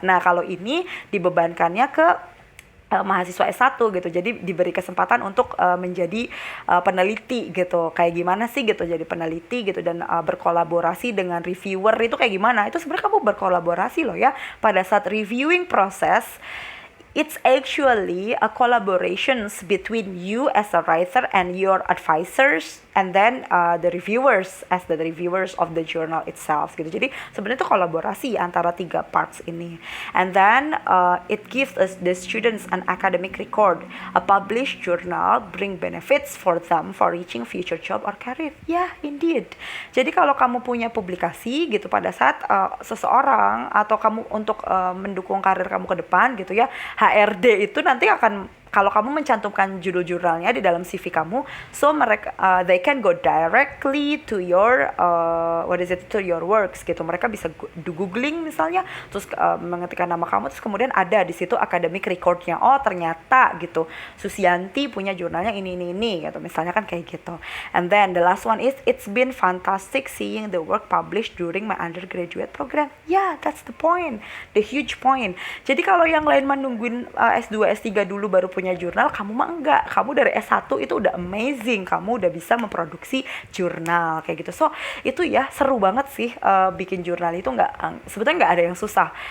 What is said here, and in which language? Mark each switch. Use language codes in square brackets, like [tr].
[id] Nah, kalau ini dibebankannya ke mahasiswa S1 gitu, jadi diberi kesempatan untuk menjadi peneliti gitu, kayak gimana sih gitu jadi peneliti gitu, dan berkolaborasi dengan reviewer itu kayak gimana, itu sebenarnya kamu berkolaborasi loh ya pada saat reviewing proses. [en] It's actually a collaborations between you as a writer and your advisors, and then the reviewers as the reviewers of the journal itself gitu. [id] Jadi sebenarnya itu kolaborasi antara 3 parts ini. [en] And then it gives us the students an academic record. A published journal bring benefits for them for reaching future job or career. Yeah, indeed. [id] Jadi kalau kamu punya publikasi gitu pada saat seseorang atau kamu untuk mendukung karir kamu ke depan gitu ya, HRD itu nanti akan, kalau kamu mencantumkan judul jurnalnya di dalam CV kamu, so mereka [en] they can go directly to your to your works [id] gitu. Mereka bisa googling misalnya, terus mengetikkan nama kamu, terus kemudian ada di situ academic recordnya. Oh ternyata gitu, Susianti punya jurnalnya ini gitu, misalnya kan kayak gitu. [en] And then the last one is, it's been fantastic seeing the work published during my undergraduate program. Yeah, that's the point, the huge point. [id] Jadi kalau yang lain menungguin S2, S3 dulu baru punya jurnal, kamu mah enggak. Kamu dari S1 itu udah amazing, kamu udah bisa memproduksi jurnal kayak gitu. So itu ya seru banget sih, bikin jurnal itu sebetulnya nggak ada yang susah.